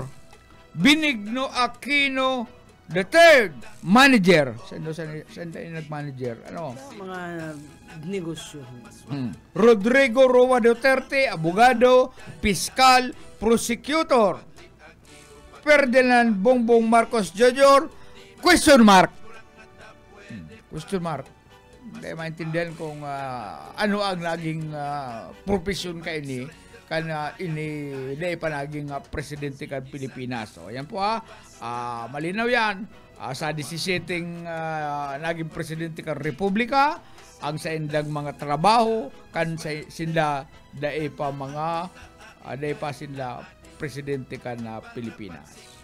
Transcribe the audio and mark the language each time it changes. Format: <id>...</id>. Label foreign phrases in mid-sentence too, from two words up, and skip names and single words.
<tl>Benigno Aquino, The third manager, saan nag-manager? Ano? Mga negosyo. Rodrigo Roa Duterte, abogado, piskal, prosecutor. Ferdinand Bongbong Marcos Jr.,</tl> <en>question mark. Question mark.</en> <tl>Hindi maintindihan kung ano ang naging profesyon ka ini hindi pa naging presidente ka Pilipinas. So, ayan po malinaw yan.</tl> <bik>Sa 17 naging presidente ka Republika, ang sa indang mga trabaho, kan sila dae pa sila presidente ka na Pilipinas.</bik>